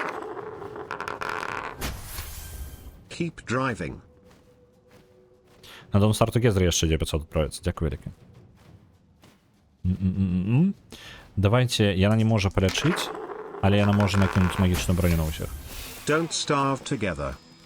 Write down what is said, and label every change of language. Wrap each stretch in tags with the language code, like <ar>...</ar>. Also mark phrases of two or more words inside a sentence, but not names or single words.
<be>Keep driving. На Don't Start Together яшчэ 900 отправится. Дзякую вялікі. Давайте, яна не можа палячыць, але яна можа накінуць магічную броню на ўсіх. Don't starve together.</be>